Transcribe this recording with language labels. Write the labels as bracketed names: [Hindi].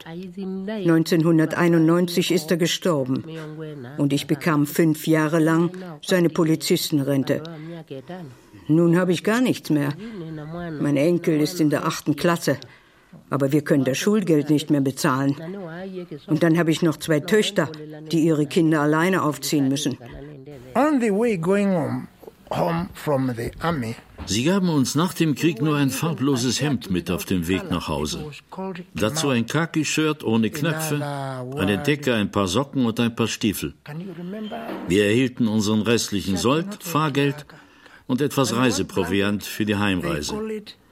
[German] 1991 ist er gestorben und ich bekam 5 Jahre lang seine Polizistenrente. Nun habe ich gar nichts mehr. Mein Enkel ist in der 8. Klasse. Aber wir können das Schulgeld nicht mehr bezahlen. Und dann habe ich noch 2 Töchter, die ihre Kinder alleine aufziehen müssen. [English] On the way going home from the army. [German] Sie gaben uns nach dem Krieg nur ein farbloses Hemd mit auf dem Weg nach Hause. Dazu ein Khaki-Shirt ohne Knöpfe, eine Decke, ein paar Socken und ein paar Stiefel. Wir erhielten unseren restlichen Sold, Fahrgeld und etwas Reiseproviant für die Heimreise.